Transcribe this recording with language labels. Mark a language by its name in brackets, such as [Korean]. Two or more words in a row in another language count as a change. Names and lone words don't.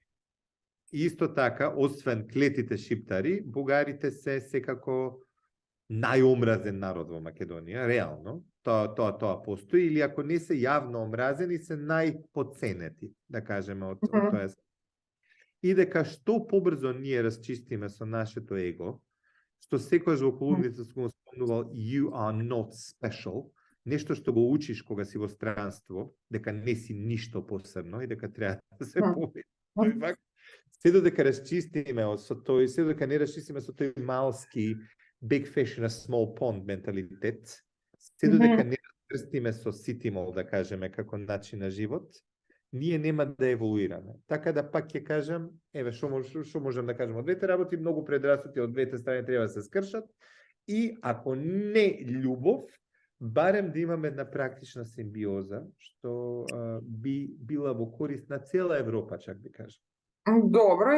[Macedonian] И исто така, освен клетите шиптари, бугарите се секако најомразен народ во Македонија, реално. Тоа постои, или ако не се јавно омразени, се најпоценети, да кажеме, од тоа. И дека што побрзо ние расчистиме со нашето его, што секојаш во колумните сум спомнувал [English] you are not special, [Macedonian] нешто што го учиш кога си во странство, дека не си ништо посебно и дека треба да се победи. Се додека расчистиме со тој, се додека не расчистиме со тој малски [English] big fish in a small pond [Macedonian] менталитет, се додека не расчистиме со ситимол, да кажеме, како начин на живот, ние нема да еволуираме. Така да пак ќе кажам, еве што можам да кажам од двете работи, многу предрасуди од двете страни треба да се скршат и ако не љубов, барем да имаме една практична симбиоза што би била во корист на цела Европа, чак би кажам.